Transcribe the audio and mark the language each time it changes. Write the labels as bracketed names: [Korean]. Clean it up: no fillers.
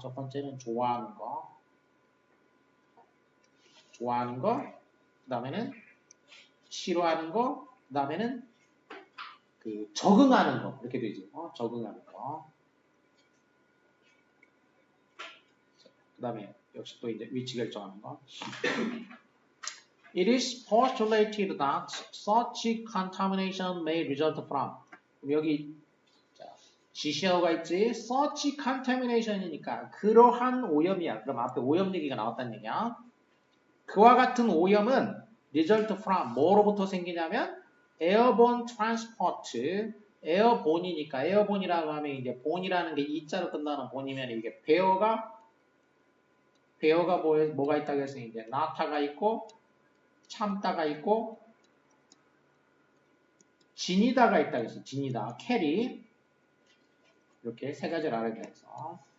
[Korean] 첫 번째는 좋아하는 거, 그 다음에는 싫어하는 거, 그 다음에는 그 적응하는 거 이렇게 되지. 적응하는 거. 그 다음에 역시 또 이제 위치 결정하는 거. [English] It is postulated that such contamination may result from. [Korean] 여기 지시어가 있지. [English] such contamination [Korean] 이니까 그러한 오염이야. 그럼 앞에 오염 얘기가 나왔다는 얘기야. 그와 같은 오염은 [English] result from [Korean] 뭐로부터 생기냐면 [English] airborne transport. [Korean] 에어본이니까 에어본이라고 하면 이제 본이라는 게 이자로 끝나는 본이면 이게 배어가 뭐가 있다고 했으니 이제 나타가 있고 참다가 있고 지니다가 있다고 했어. 지니다, 캐리 이렇게 세 가지를 알아야 해서